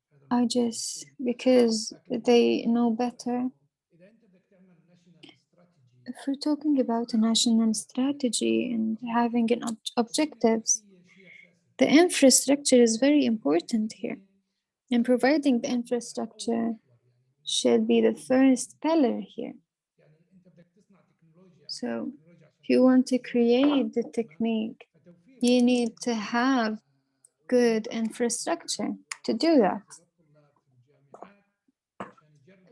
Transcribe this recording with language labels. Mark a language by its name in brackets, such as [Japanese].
[English] I just, because they know better. [Arabic] اذا انت بدك تعمل [English] national strategy If we're talking about a national strategy and having an objectives, [Arabic] شيء اساسي [English] the infrastructure is very important here. And providing the infrastructure should be the first pillar here. [Arabic] يعني انت بدك تصنع تكنولوجيا [English] So if you want to create the technique, you need to have good infrastructure to do that, [Arabic] للطلاب في الجامعات عشان يجربوا